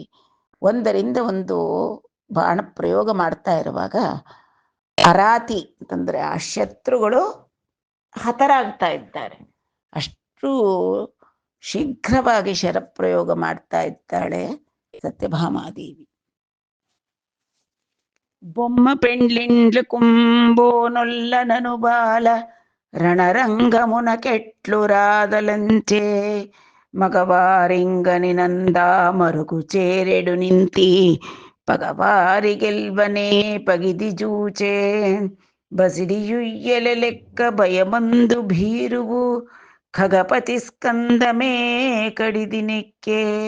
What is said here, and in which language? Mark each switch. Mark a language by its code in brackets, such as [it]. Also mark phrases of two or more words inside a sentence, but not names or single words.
[kn] ಒಂದರಿಂದ ಒಂದು ಬಾಣ ಪ್ರಯೋಗ ಮಾಡ್ತಾ ಇರುವಾಗ ಅರಾತಿ ಅಂತಂದರೆ ಆ ಶತ್ರುಗಳು ಹತರಾಗ್ತಾ ಇದ್ದಾರೆ. ಅಷ್ಟು ಶೀಘ್ರವಾಗಿ ಶರಪ್ರಯೋಗ ಮಾಡ್ತಾ ಇದ್ದಾಳೆ ಸತ್ಯಭಾಮಾದೇವಿ. [te] బొమ్మ పెండ్లిండ్లు కుంబోనొల్లనను బాల రణరంగమున కెట్లు రాదలంచే మగవారింగని నందా మరుగు చేరెడు నింతి పగవారి గెల్వనే పగిది జూచే బసిడియుయ్యల లెక్క భయమందు భీరువు ఖగపతి స్కందమే కడిది నెక్కే